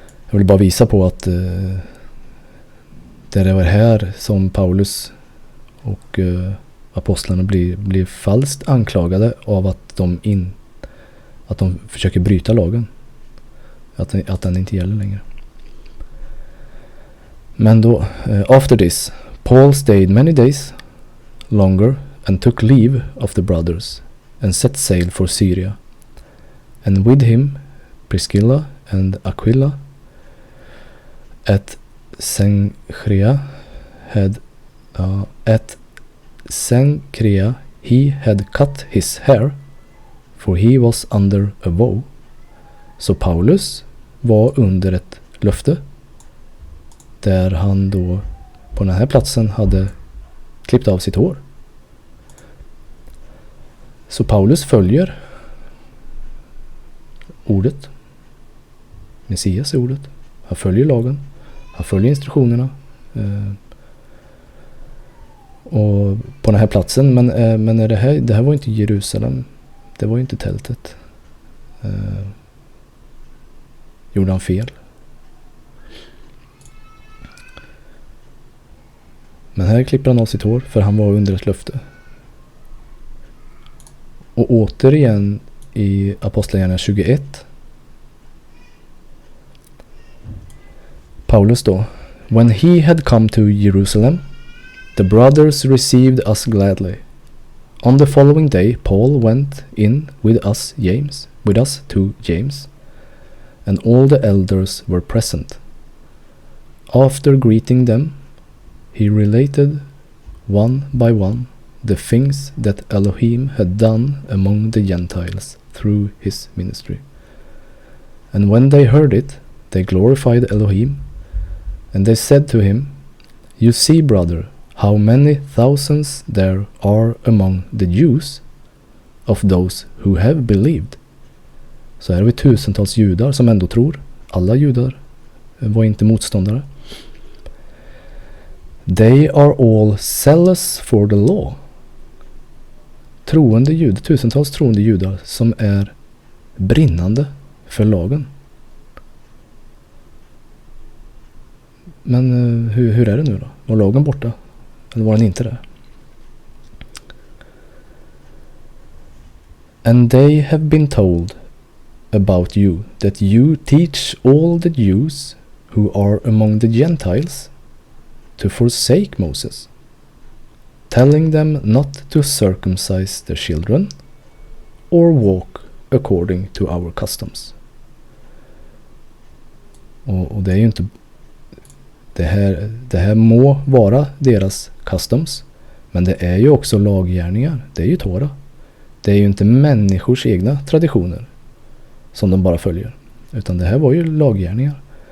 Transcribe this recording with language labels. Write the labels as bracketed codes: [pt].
[sv] Jag vill bara visa på att det var här som Paulus och apostlarna blir falskt anklagade av att de försöker bryta lagen. Att den inte gäller längre. Men då, [en] after this, Paul stayed many days longer and took leave of the brothers and set sail for Syria. And with him Priscilla and Aquila. At Cenchrea he had cut his hair, for he was under a vow. [sv] Så Paulus var under ett löfte där han då på den här platsen hade klippt av sitt hår. Så Paulus följer ordet. Messias är ordet. Han följer lagen. Han följer instruktionerna. Och på den här platsen, men det här var inte Jerusalem. Det var inte tältet. Gjorde han fel? Men här klipper han av sitt hår för han var under ett löfte. Och återigen i Apostlagärningarna 21. Paulus då. [en] When he had come to Jerusalem, the brothers received us gladly. On the following day, Paul went in with us to James, and all the elders were present. After greeting them, he related one by one the things that Elohim had done among the Gentiles through his ministry. And when they heard it, they glorified Elohim, and they said to him, You see, brother, how many thousands there are among the Jews of those who have believed. [sv] Så här har vi tusentals judar som ändå tror. Alla judar var inte motståndare. [en] They are all zealous for the law. [sv] Tusentals troende judar som är brinnande för lagen. Men hur är det nu då? Var lagen borta? Eller var den inte det? [en] And they have been told about you that you teach all the Jews who are among the Gentiles to forsake Moses, telling them not to circumcise their children or walk according to our customs. [sv] Och det är ju inte det här må vara deras customs, men det är ju också laggärningar. Det är ju Torah. Det är ju inte människors egna traditioner som de bara följer, utan det här var ju laggärningar.